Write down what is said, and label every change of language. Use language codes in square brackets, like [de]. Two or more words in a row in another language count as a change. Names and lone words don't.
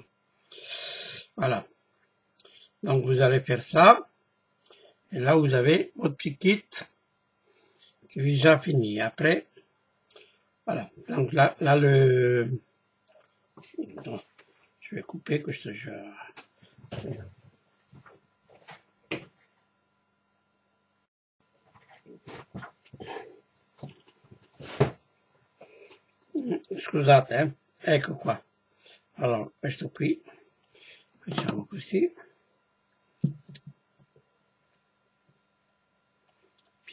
[fr] Voilà. Donc vous allez faire ça. Et là vous avez votre petit kit qui est déjà fini. Après, voilà. Donc là le... Non, je vais couper que ce jeu. [it] Scusate, ecco qua. Allora, questo qui, facciamo così.